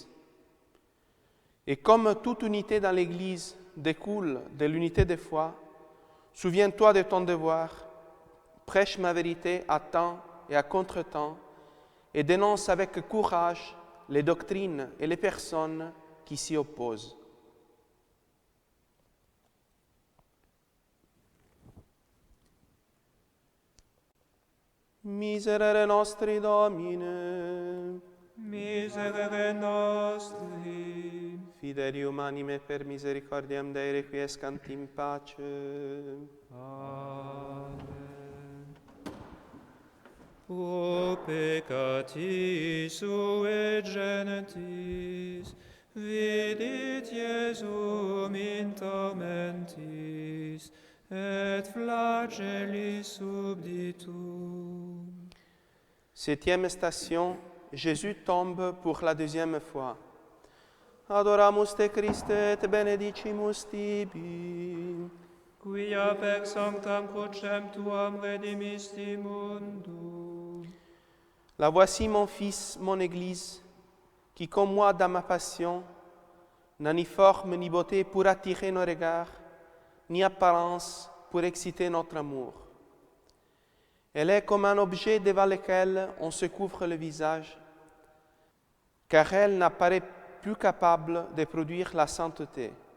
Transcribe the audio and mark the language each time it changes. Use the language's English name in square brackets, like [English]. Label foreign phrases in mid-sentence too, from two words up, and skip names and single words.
[French] Et comme toute unité dans l'Église découle de l'unité de foi, souviens-toi de ton devoir, prêche ma vérité à temps et à contre-temps, et dénonce avec courage les doctrines et les personnes qui s'y opposent. [Latin] Miserere nostri Domine, Miserere nostri, Fidelium anime per misericordiam Dei requiescant in pace. Amen. O peccati sue genitis, vidit Iesum in tormentis, et flagellis subditum. [French] Septième station, Jésus tombe pour la deuxième fois. [Latin] Adoramus te Christe et benedicimus tibi. Quia per sanctam crucem tuam redimisti mundo. [French] La voici mon Fils, mon Église, qui comme moi dans ma passion, n'a ni forme ni beauté pour attirer nos regards, ni apparence pour exciter notre amour. Elle est comme un objet devant lequel on se couvre le visage, car elle n'apparaît plus capable de produire la sainteté.